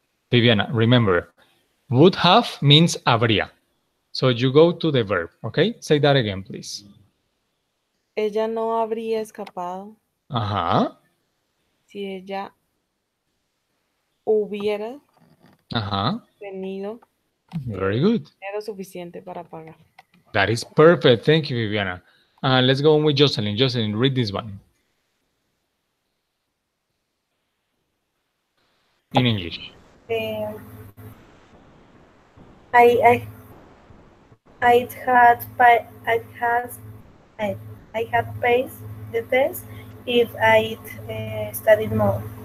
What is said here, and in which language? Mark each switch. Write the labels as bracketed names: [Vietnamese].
[English] Viviana, remember, would have means habría. So you go to the verb, okay? Say that again, please. [Spanish] Ella no habría escapado Uh-huh. si ella hubiera Uh-huh. tenido [English] Very good. [Spanish] dinero suficiente para pagar. [English] That is perfect. Thank you, Viviana. Let's go on with Jocelyn. Jocelyn, read this one in English. Eh, I I had pa- I, I had passed the test if I'd studied more.